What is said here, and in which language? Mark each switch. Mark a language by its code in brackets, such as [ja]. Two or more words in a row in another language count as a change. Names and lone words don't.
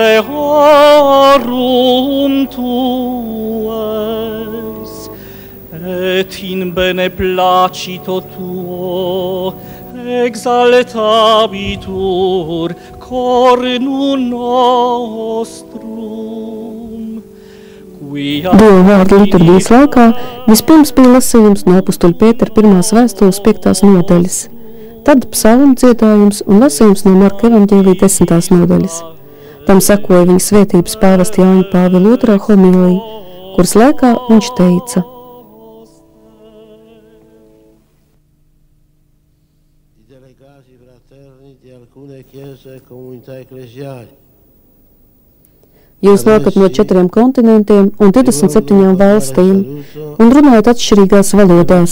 [la] eorum tues, et in beneplacito tuo exaltabitur cornu nostrum. [lv] Dievu vārdu liturģijas laikā vispirms bija lasījums no apustuļa Pētera 1. vēstules 5. nodaļas. Tad psalmu dziedājums un lasījums no Marka evaņģēlija 10. nodaļas. Tam sekoja viņa svētības pāvesta Jāņa Pāvila II homīlija, kuras laikā viņš teica: Jūs nākat no 4 kontinentiem un 27 valstīm un runājat atšķirīgās valodās.